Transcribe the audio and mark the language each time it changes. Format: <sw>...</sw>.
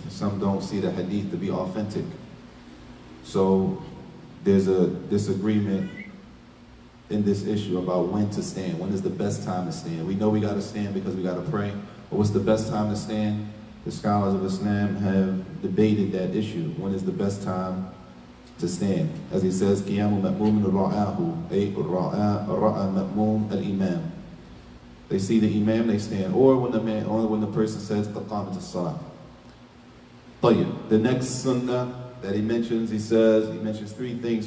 <en>Some don't see the hadith to be authentic. So there's a disagreement in this issue about when to stand. When is the best time to stand? We know we got to stand because we got to pray. But what's the best time to stand? The scholars of Islam have debated that issue. When is the best time to stand? As he says,</en> <ar>قِيَامُ مَأْمُومٍ رَعَاهُ أي رَعَى مَأْمُومٍ الْإِمَامِ.</ar> <en>They see the imam, they stand. Or when the person says,</en> <ar>قَدْ قَامَتِ الصَّلَاةِ. طيب.</ar> <en>The next sunnah that he mentions, he mentions three things.</en>